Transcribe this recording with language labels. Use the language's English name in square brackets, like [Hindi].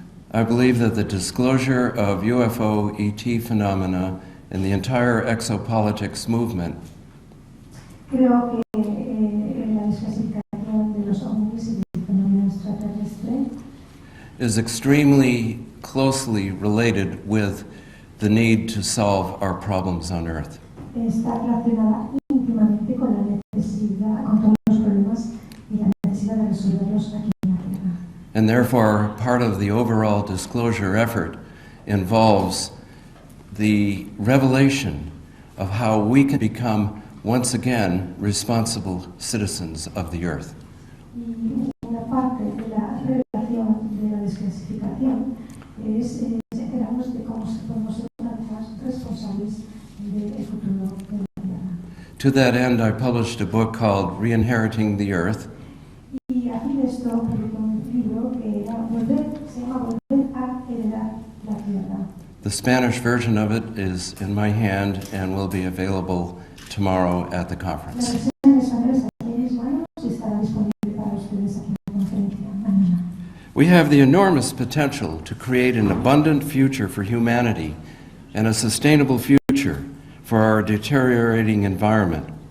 [English] I believe that the disclosure of UFO ET phenomena and the entire exopolitics movement [Spanish] Creo que la desclasificación de los ovnis y del fenómeno extraterrestre [English] is extremely closely related with the need to solve our problems on Earth. [Spanish] está relacionada íntimamente con la necesidad, con todos los problemas y la necesidad de resolverlos aquí en la Tierra. [English] And therefore, part of the overall disclosure effort involves the revelation of how we can become once again responsible citizens of the Earth. [Spanish] Y una parte de la revelación de la desclasificación es enterarnos de cómo podemos ser una vez más responsables del futuro de la Tierra. [English] To that end, I published a book called Re-Inheriting the Earth, [Spanish] Y a fin de esto publicó un libro que se llama Volver a heredar la Tierra. [English] The Spanish version of it is in my hand and will be available tomorrow at the [Spanish] La [English] conference. [Spanish] versión en español está aquí en mis manos y estará disponible para ustedes aquí en la conferencia mañana. [English] We have the enormous potential to create an abundant future for humanity and a sustainable future for our deteriorating environment.